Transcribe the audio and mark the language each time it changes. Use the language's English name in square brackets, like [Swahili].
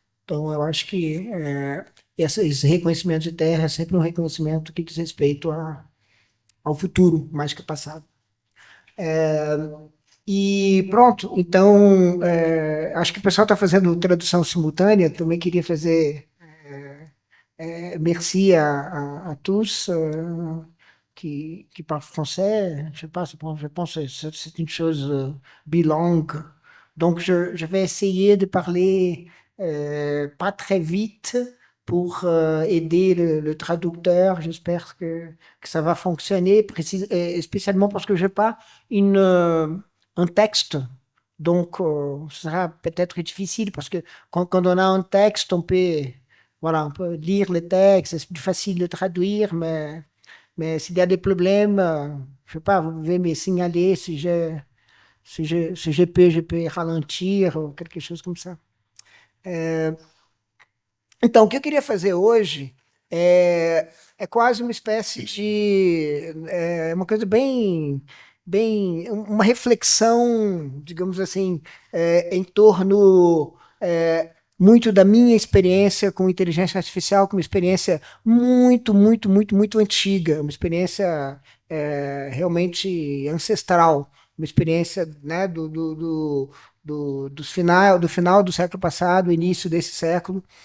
[Portuguese] Então, eu acho que esse reconhecimento de terra é sempre um reconhecimento que diz respeito ao futuro, mais que ao passado. E pronto, então, acho que o pessoal está fazendo tradução simultânea, também queria fazer [French] merci à tous qui parlent français. Je sais pas, je pense que c'est une chose bilingue. Donc, je vais essayer de parler pas très vite pour aider le traducteur. J'espère que ça va fonctionner, spécialement parce que je n'ai pas un texte. Donc, ce sera peut-être difficile parce que quand on a un texte, on peut lire le texte, c'est plus facile de traduire, mais s'il y a des problèmes, je sais pas, vous pouvez me signaler si je peux ralentir ou quelque chose comme ça. [Portuguese] Então, o que eu queria fazer hoje é quase uma espécie de... uma coisa bem uma reflexão, digamos assim, em torno muito da minha experiência com inteligência artificial, com uma experiência muito, muito, muito, muito antiga, uma experiência realmente ancestral, uma experiência, né, do final do século passado, início desse século.